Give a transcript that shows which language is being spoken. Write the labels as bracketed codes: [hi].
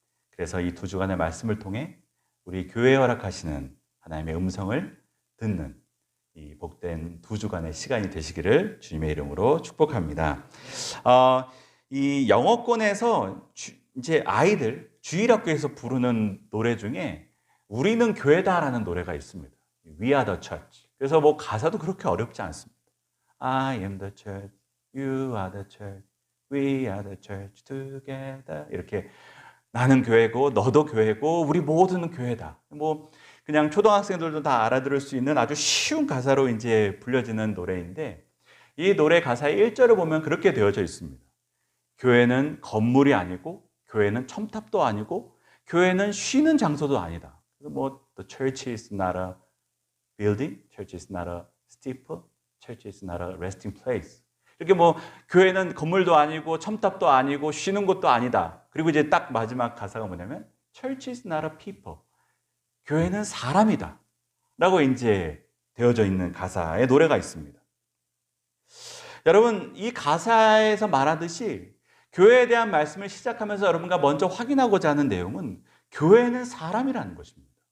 [ko] 그래서 이 2주간의 말씀을 통해 우리 교회에 허락하시는 하나님의 음성을 듣는 이 복된 2주간의 시간이 되시기를 주님의 이름으로 축복합니다. 이 영어권에서 이제 아이들 주일학교에서 부르는 노래 중에 우리는 교회다라는 노래가 있습니다. [en] We are the church. [ko] 그래서 뭐 가사도 그렇게 어렵지 않습니다. [en] I am the church, you are the church, we are the church together. [ko] 이렇게 나는 교회고 너도 교회고 우리 모두는 교회다. 뭐 그냥 초등학생들도 다 알아들을 수 있는 아주 쉬운 가사로 이제 불려지는 노래인데, 이 노래 가사의 1절을 보면 그렇게 되어져 있습니다. 교회는 건물이 아니고, 교회는 첨탑도 아니고, 교회는 쉬는 장소도 아니다. [en] 뭐 the church is not a building, church is not a steeple, church is not a resting place. [ko] 이렇게 뭐 교회는 건물도 아니고 첨탑도 아니고 쉬는 곳도 아니다. 그리고 이제 딱 마지막 가사가 뭐냐면 [en] church is not a people. [ko] 교회는 사람이다 라고 이제 되어져 있는 가사의 노래가 있습니다. 여러분, 이 가사에서 말하듯이 교회에 대한 말씀을 시작하면서 여러분과 먼저 확인하고자 하는 내용은 교회는 사람이라는 것입니다.